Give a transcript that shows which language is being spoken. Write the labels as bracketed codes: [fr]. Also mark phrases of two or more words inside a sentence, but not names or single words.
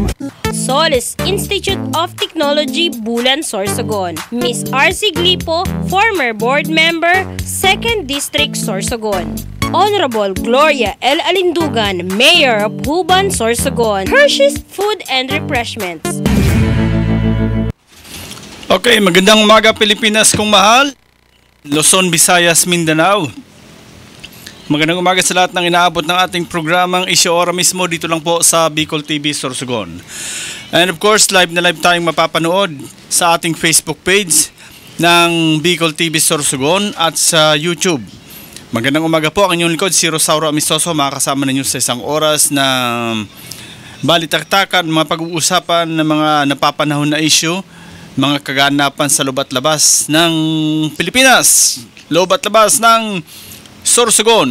[en] Solis Institute of Technology, Bulan, Sorsogon, Miss RC Glipo, former board member, 2nd District, Sorsogon, Honorable Gloria L. Alindugan, Mayor of Huban, Sorsogon, Hershey's Food and Refreshments. [tl] Okay, magandang umaga Pilipinas kung mahal, Luzon, Visayas, Mindanao. Magandang umaga sa lahat ng inaabot ng ating programang Isyu Ora mismo dito lang po sa Bicol TV, Sorsogon. [en] And of course, [tl] live na live tayong mapapanood sa ating Facebook page ng Bicol TV Sorsogon at sa YouTube. Magandang umaga po, ang inyong likod, si Rosauro Amistoso, makakasama ninyo sa isang oras na balitaktakan, mga pag-uusapan ng mga napapanahon na issue, mga kaganapan sa loob at labas ng Pilipinas, loob at labas ng Sorsogon.